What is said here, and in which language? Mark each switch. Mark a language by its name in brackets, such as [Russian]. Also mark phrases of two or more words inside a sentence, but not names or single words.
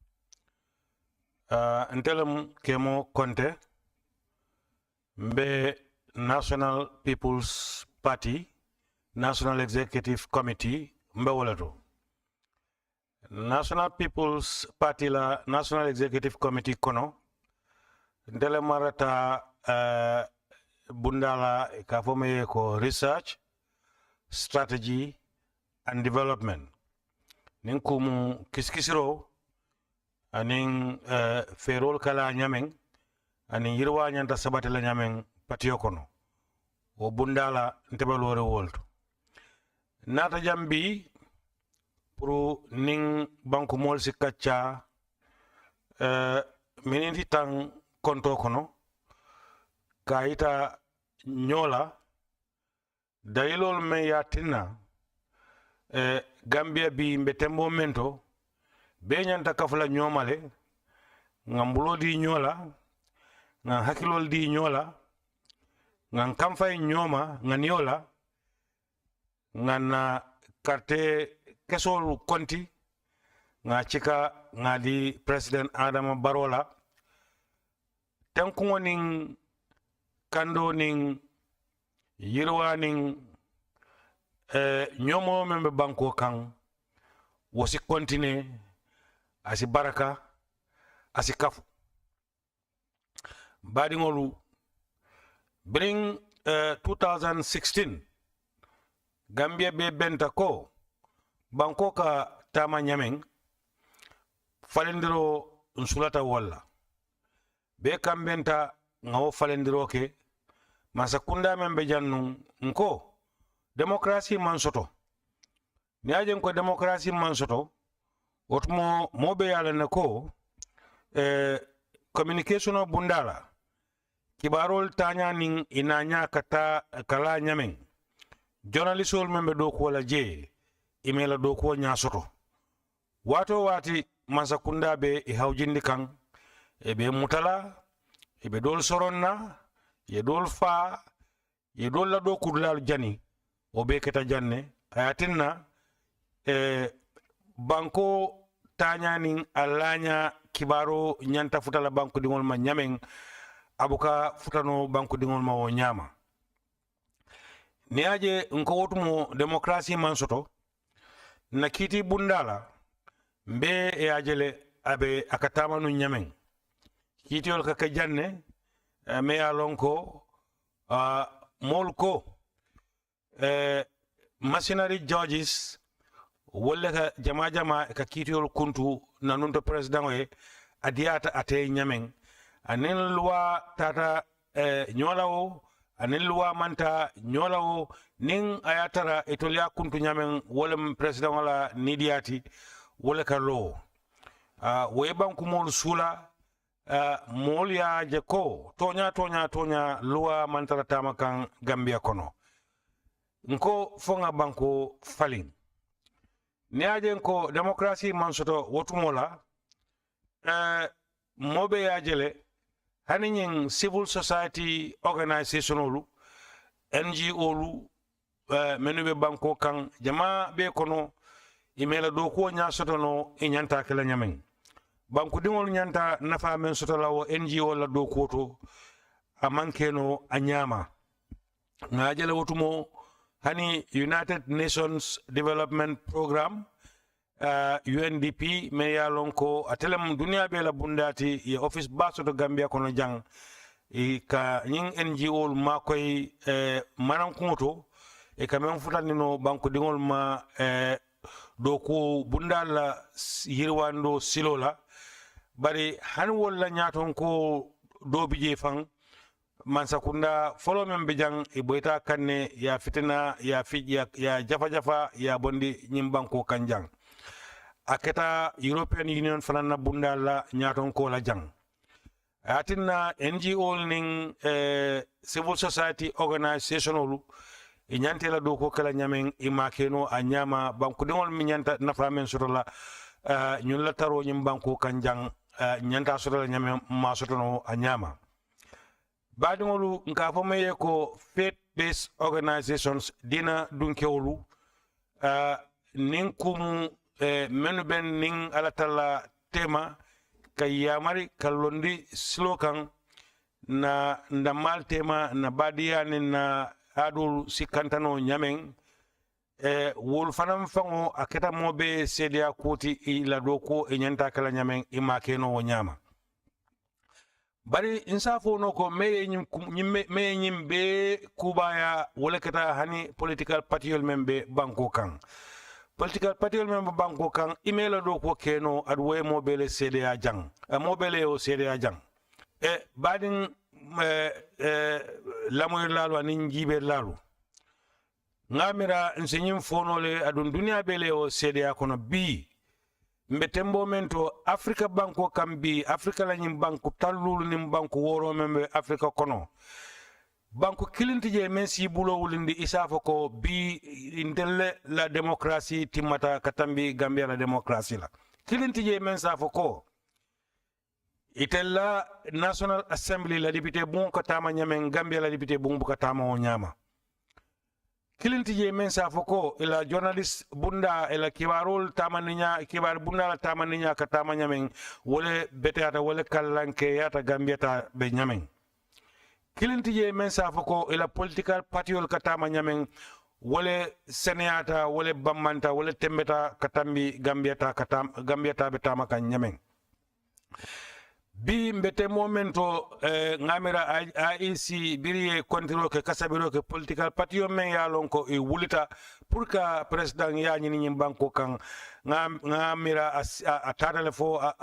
[Mandingo] ntelem kemo konte mbe National People's Party National Executive Committee mbe wolato National People's Party la National Executive Committee kono ntele marata bundala ka fome ko [English] research strategy and development [Mandingo] nin kumu kiskisiro anin ferol kala nyamen anin yirwa nyanta sabati la nyamen patiyo kono o bundala ntebelore wolto nata jambi pour nin banku mol sikacca miniti tan konto kono kaita nyola dayilol me yatina Gambia bi mbetembo mento be nyanta kafula nyomale ngambulo di nyola nga hakilol di nyola nga kamfay nyoma nga nyola nga na karte kesol konti nga chika nga di President Adama Barola tankungo ning kando ning yirwa ning nyomo membe banko kan wosi kontine asi baraka asi kafu badi ngolu bring 2016 Gambia be benta ko banko ka tama nyameng falendiro nsulata walla be kambenta ngawo falendiro ke masakunda membe jannu nko demokrasi man soto ni ajen ko demokrasi man soto otmo mobe yala ne ko communication bundala kibarol tanya ning inanya kata kala nyamen journalistol membe do ko la je email do ko nya soto wato wati masakunda be e hawjindi kan e be mutala e be dol soronna ye dol fa ye dol la do kudlal jani o be keta janne ayatinna banko tañanin alanya kibaro nyanta futala banko dingol ma nyamen abuka futano banko dingol ma o nyama ni aje nko wotumo demokrasi man soto na kiti bundala mbe e ajele abe akatama nu nyamen kitiol ka janne me alonko molko [English] machinery judges [Mandingo] wala ka jama ka kitiol kuntu nanunto president e adiata ate nyamen anen loi tata nyolawo anen loi manta nyolawo nin ayatara etolia kuntu nyamen wala president wala nidiati wala ka lo we banku mol sula mol ya je ko tonya loi mantara tama kan Gambia kono nko fonga banko falin ni ajen ko demokrasi man soto wotumola mobe yajele hanin [English] civil society organizationolu [Mandingo] NGO lu menube banko kan jama be kono imela do ko nya soto no e nyanta kala nyamen banko dingol nyanta nafa men soto lawo NGO la do ko to amankeno anyama ngajele wotumo hani United Nations Development Program UNDP me ya lonko atelem dunia be la bundati ye office baso to Gambia kono jang e ka nying NGO ma koy manan kumoto e ka men futani no banko dingol ma do ko bundala yirwando silola bari han wala nyaton ko do bije fan mansakunda folo men be jang e boyta kanne ya fitina ya ya jafa ya bondi nyim banko kanjang aketa European Union fanana bundala nyaton ko la jang atinna NGO ning [English] civil society organization [Mandingo] e nyantela do ko kala nyamen e makeno a nyama banko dingol mi nyanta nafa men sotola nyun la taro nyim banko kanjang nyanta sotola nyamen ma sotono a nyama badingolu nka fo meye ko [English] faith based organizations [Mandingo] dina dunkewolu nin kum menu ben nin alatala tema kay yamari kalondi slogan na ndamal tema na badia ni na adul sikantano nyamen wol fanam fango aketa mobe sedia koti ila doko e nyanta kala nyamen imakeno wo nyama bari insafo no ko meye nyim be kubaya wala kata hani political party membe banko kan political party membe banko kan email do ko keno adwe mobile CDA jang mobile o CDA jang badin lamoy lalu anin jibe lalu ngamira nsenyim fonole adun dunia bele o CDA kono bi mbetembo mento Africa banko kambi Africa la nyim banko tallulu nim banko woro membe Africa kono banko kilintije mensi bulo wulindi isafo ko bi indelle la demokrasi timata katambi Gambia la demokrasi la kilintije mensafo ko itella National Assembly la député bon ko tama nyamen Gambia la député bon bu ko tama o nyama kilinti je men sa foko ila journalist bunda ila kibarul tamaninya kibar bunda la tamaninya ka tamanya men wole betata wole kallanke yata Gambia be nyamen kilinti je men sa foko ila political party wol ka tamanya men wole senata wole bamanta wole tembeta katambi Gambia ta be tamaka nyamen bi mbete momento ngamira IEC biriye kontiro ke kasabiro ke political party o men ya lonko e wulita [French] pour que [Mandingo] president ya nyini banko kan ngamira a tadale fo